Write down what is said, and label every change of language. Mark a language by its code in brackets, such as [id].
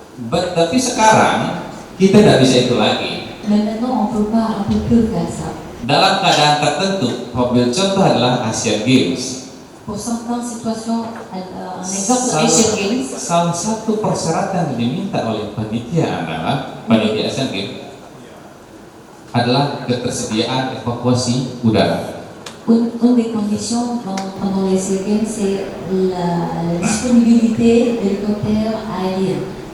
[id] Tapi sekarang kita tidak bisa itu lagi. [fr] Mais maintenant, on peut plus faire ça. [id] Dalam keadaan tertentu, mobil contoh adalah Asian Games. [fr] Pour certaines situations, un exemple Asian Games, [id] Salah satu persyaratan yang diminta oleh panitia Asian Games adalah ketersediaan evakuasi udara. [fr] une des conditions pendant les Asian Games, c'est la disponibilité d'hélicoptères aériens.